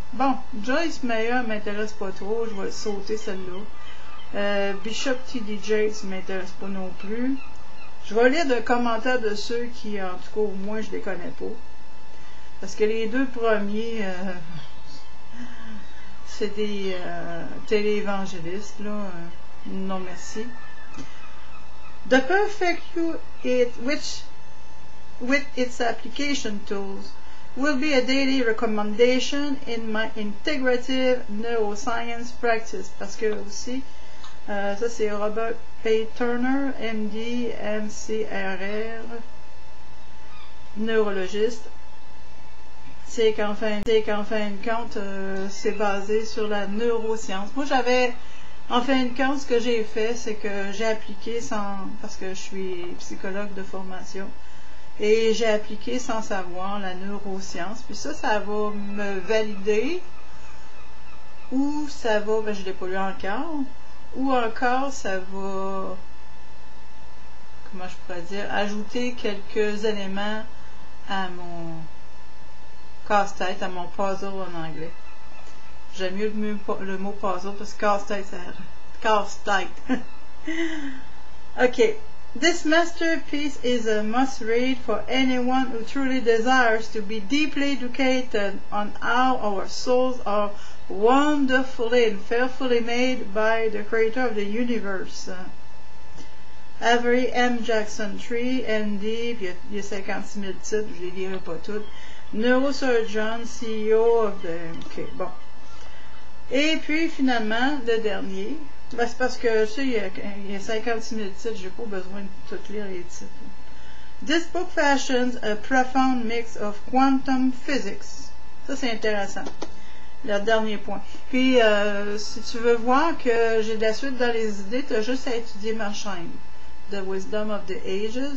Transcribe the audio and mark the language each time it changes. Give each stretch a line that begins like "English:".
French: Bon, Joyce Meyer m'intéresse pas trop, je vais sauter celle-là. Bishop T.D. Jakes m'intéresse pas non plus. Je vais lire des commentaires de ceux qui, en tout cas, au moins, je les connais pas. Parce que les deux premiers, c'est des téléévangélistes, là. Non, merci.
English: The perfect you with its application tools will be a daily recommendation in my integrative neuroscience practice.
French: Parce que aussi, ça c'est Robert P. Turner, MD, MCRR, neurologiste. C'est qu'en fin de compte, c'est basé sur la neuroscience. Moi, en fin de compte, ce que j'ai fait, c'est que j'ai appliqué parce que je suis psychologue de formation, et j'ai appliqué sans savoir la neuroscience. Puis ça va me valider, ou ça va, ben je ne l'ai pas lu encore, ou encore ça va, comment je pourrais dire, ajouter quelques éléments à mon casse-tête, à mon puzzle en anglais. J'aime mieux le mot puzzle parce que casse-tête, ça casse-tête. Ok.
English: This masterpiece is a must-read for anyone who truly desires to be deeply educated on how our souls are wonderfully and fearfully made by the creator of the universe. Avery M.
French: Jackson III, MD, puis il y a 56 000 titres, je les lirai pas toutes.
English: Neurosurgeon, CEO of the...
French: Ok, bon. Et puis, finalement, le dernier, ben, c'est parce que, tu sais, il y a 56 000 titres, j'ai pas besoin de tout lire les titres.
English: This book fashions a profound mix of quantum physics.
French: Ça, c'est intéressant. Le dernier point. Puis, si tu veux voir que j'ai de la suite dans les idées, tu as juste à étudier ma chaîne, The Wisdom of the Ages.